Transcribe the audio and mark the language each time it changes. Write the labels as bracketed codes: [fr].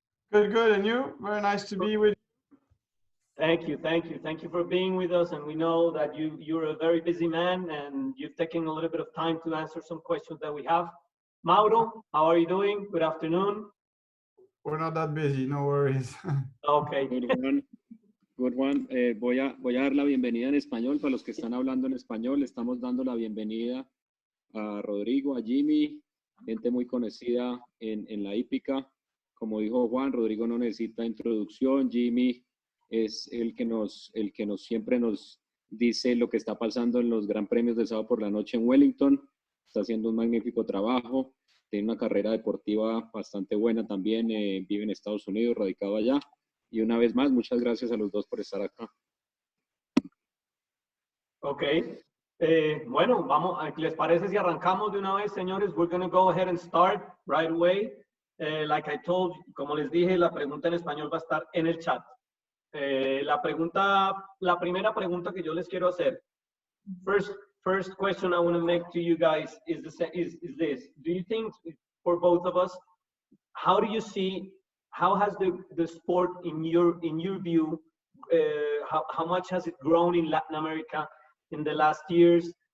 [en] Good. And you? Very nice to be with you. Thank you for being with us. And we know that you're a very busy man and you've taken a little bit of time to answer some questions that we have. Mauro, how are you doing? Good afternoon. We're not that busy, no worries. Okay. Good one. [es] Voy a dar la bienvenida en español para los que están hablando en español. Estamos dando la bienvenida a Rodrigo, a Jimmy, gente muy conocida en la hípica. Como dijo Juan, Rodrigo no necesita introducción. Jimmy es el que siempre nos dice lo que está pasando en los Gran Premios de sábado por la noche en Wellington. Está haciendo un magnífico trabajo. Tiene una carrera deportiva bastante buena también. Vive en Estados Unidos, radicado allá. Y una vez más, muchas gracias a los dos por estar acá. Ok. Bueno, vamos, ¿les parece si arrancamos de una vez, señores? [en] We're going to go ahead and start right away. Like I told, [es] como les dije, la pregunta en español va a estar en el chat. La primera pregunta que yo les quiero hacer. [en] First question I want to make to you guys is this. Do you think, for both of us, how do you see, how has the sport in your view, how much has it grown in Latin America in the last years?